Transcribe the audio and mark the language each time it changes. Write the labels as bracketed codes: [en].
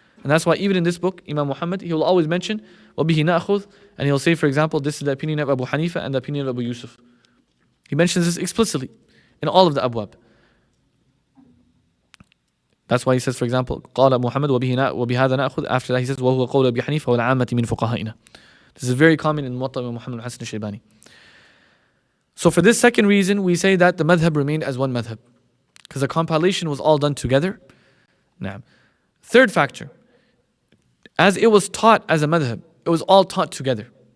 [en] And that's why even in this book, Imam Muhammad, he will always mention [ar] وَبِهِ نَأْخُذ, [en] and he'll say, for example, this is the opinion of Abu Hanifa and the opinion of Abu Yusuf. He mentions this explicitly in all of the abwab. That's why he says, for example, [ar] قال محمد وبهذا نأخذ. [en] After that he says [ar] وهو قول أبي حنيفة والعامة من فقهائنا. [en] This is very common in Muwaṭṭa of Muhammad al-Hasan al-Shaybani. So for this second reason, we say that the madhab remained as one madhab, because the compilation was all done together. Now, third factor, as it was taught as a madhab, it was all taught together.